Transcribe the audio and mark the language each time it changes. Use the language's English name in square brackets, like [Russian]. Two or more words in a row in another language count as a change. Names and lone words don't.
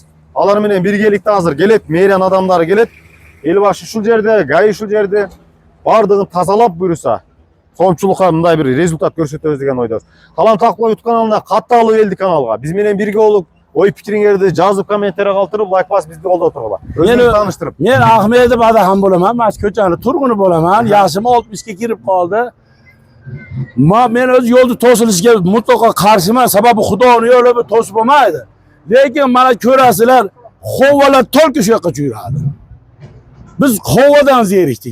[Kyrgyz] Алар менен биргеликте азыр келет, мэриянын адамдары келет. Эл башы ушул жерде, ГАИ ушул жерде бардыгын тазалап буюрса коомчулукка мындай бир результат көрсөтөбүз деген ойдобуз. Калам Талкуу YouTube каналына катталып элди каналга. Биз менен бирге болуп, ой пикириңерди жазып, комментарий калтырып, лайк басып бизди колдоп тургула. Өзүңүздү тааныштырып. [Uzbek] Men Ahmedov Adaxon bo'laman, mana shu ko'chani turg'uni bo'laman. Yoshim 60 ga kirib qoldi. Men o'z yo'lda to'silishiga mutlaqo qarshiman, sababi Xudoning yo'li bu to'sib bo'lmaydi. Lekin mana ko'rasizlar, xovalar to'lki shu yoqqa yuradi. Biz xovadan zerikdik.